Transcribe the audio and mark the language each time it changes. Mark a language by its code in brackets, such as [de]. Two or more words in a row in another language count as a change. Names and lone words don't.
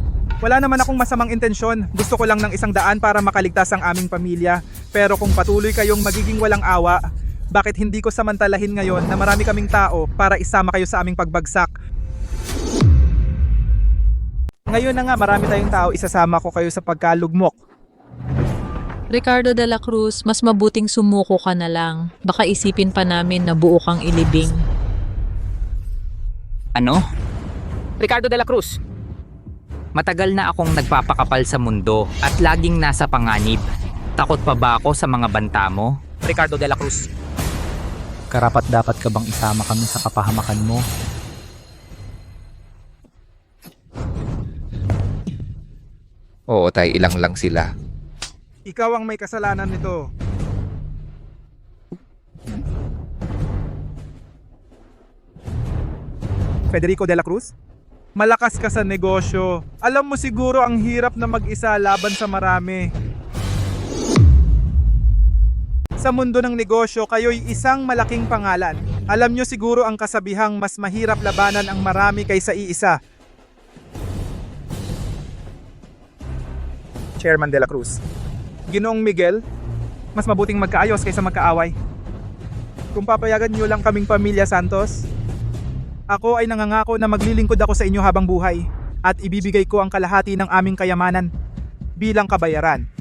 [tl] Wala naman akong masamang intensyon. Gusto ko lang ng 100 para makaligtas ang aming pamilya. Pero kung patuloy kayong magiging walang awa, bakit hindi ko samantalahin ngayon na marami kaming tao para isama kayo sa aming pagbagsak? Ngayon na nga, marami tayong tao, isasama ko kayo sa pagkalugmok. Ricardo de la Cruz, mas mabuting sumuko ka na lang. Baka isipin pa namin na buo kang ilibing. Ano? Ricardo de la Cruz, matagal na akong nagpapakapal sa mundo at laging nasa panganib. Takot pa ba ako sa mga banta mo? Ricardo de la Cruz. Karapat-dapat ka bang isama kami sa kapahamakan mo? Oo, tay, ilang lang sila. Ikaw ang may kasalanan nito. Federico de la Cruz? Malakas ka sa negosyo. Alam mo siguro ang hirap na mag-isa laban sa marami. Sa mundo ng negosyo, kayo'y isang malaking pangalan. Alam nyo siguro ang kasabihang mas mahirap labanan ang marami kaysa iisa. Chairman de la Cruz. Ginoong Miguel, mas mabuting magkaayos kaysa magkaaway. Kung papayagan nyo lang kaming pamilya Santos, ako ay nangangako na maglilingkod ako sa inyo habang buhay at ibibigay ko ang kalahati ng aming kayamanan bilang kabayaran.